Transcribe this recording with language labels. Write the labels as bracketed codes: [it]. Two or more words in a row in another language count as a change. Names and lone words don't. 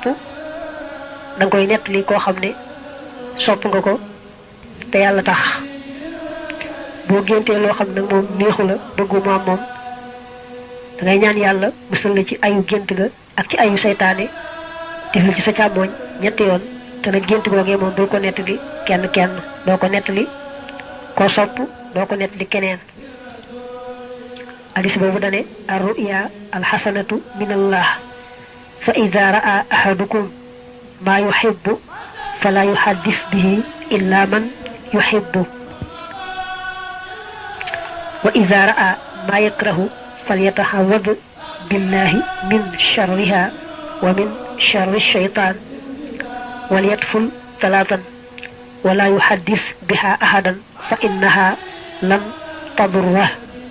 [wo] danga koy nettali koo xam ne sopp nga ko te yàlla tax boo géntee loo xam ne nag moom neexu la bëggu mu am moom dangay ñaan yàlla musal la ci ayu gént ga ak ci ayu saytaane tifli ci sa càmmooñ ñetti yoon te nag gént googee moom bul ko nettali kenn doo ko nettali koo sopp doo ko nettali keneen hadis boobu dane [ar] الرؤيا الحسنة من الله فإذا رأى أحدكم ما يحب فلا يحدث به إلا من يحب وإذا رأى ما يكره فليتعوذ بالله من شرها ومن شر الشيطان وليتفل ثلاثا ولا يحدث بها أحدا فإنها لم تضره